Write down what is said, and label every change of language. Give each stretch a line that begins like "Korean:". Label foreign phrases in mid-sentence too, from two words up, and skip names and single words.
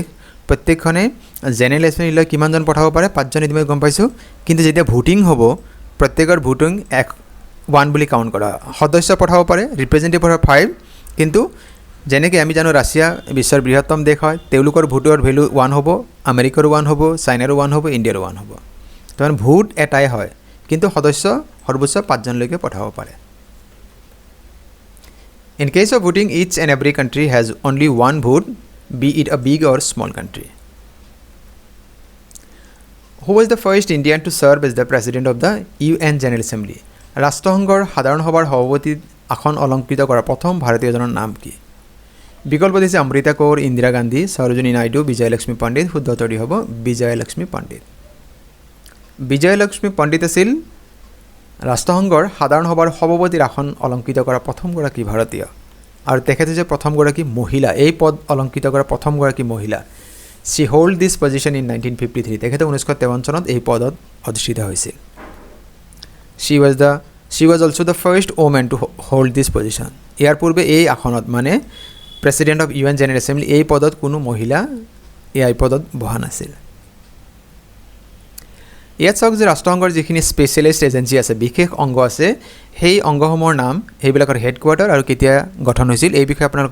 Assamese: প্ৰত্যেকখনে জেনেৰেল এছেম্বলিলৈ কিমানজন পঠাব পাৰে 5 জন ইতিমধ্যে গম পাইছোঁ কিন্তু যেতিয়া ভোটিং হ'ব প্ৰত্যেকৰ ভোটিং 1 বুলি কাউণ্ট কৰা সদস্য পঠাব পাৰে ৰিপ্ৰেজেণ্টেটিভ পঠাব 5 কিন্তু যেনেকৈ আমি জানো ৰাছিয়া বিশ্বৰ বৃহত্তম দেশ হয় তেওঁলোকৰ ভোটৰ ভেলু 1 হ'ব আমেৰিকাৰো 1 হ'ব চাইনাৰো 1 হ'ব ইণ্ডিয়াৰো 1 হ'ব তাৰমানে ভোট এটাই হয় কিন্তু সদস্য সৰ্বোচ্চ 5 জনলৈকে পঠাব পাৰে
English: In case of voting each and every country has only one vote be it a big or small country Who was the first Indian to serve as the president of the UN General Assembly
Assamese: ৰাষ্ট্ৰসংঘৰ সাধাৰণ সভাৰ সভাপতিত আসন অলংকৃত কৰা প্ৰথম ভাৰতীয়জনৰ নাম কি বিকল্প দিছে অমৃতা কৌৰ ইন্দিৰা গান্ধী সৰোজিনী নাইডু বিজয়লক্ষ্মী পণ্ডিত শুদ্ধ উত্তৰটো হ'ব বিজয়লক্ষ্মী পণ্ডিত আছিল ৰাষ্ট্ৰসংঘৰ সাধাৰণ সভাৰ সভাপতিৰ আসন অলংকৃত কৰা প্ৰথমগৰাকী ভাৰতীয় আৰু তেখেতে যে প্ৰথমগৰাকী মহিলা এই পদ অলংকৃত কৰা প্ৰথমগৰাকী মহিলা
English: she hold this position in 1953
Assamese: তেখেতে 1953 চনত এই পদত অধিষ্ঠিত হৈছিল
English: she was also the first woman to hold this position
Assamese: ইয়াৰ পূৰ্বে এই আসনত মানে
English: President of UN General Assembly
Assamese: এই পদত কোনো মহিলা এই পদত বহা নাছিল ইয়াত চাওক যে ৰাষ্ট্ৰসংঘৰ যিখিনি
English: specialist agency
Assamese: আছে বিশেষ অংগ আছে সেই অংগসমূহৰ নাম সেইবিলাকৰ হেডকোৱাৰ্টাৰ আৰু কেতিয়া গঠন হৈছিল এই বিষয়ে আপোনালোক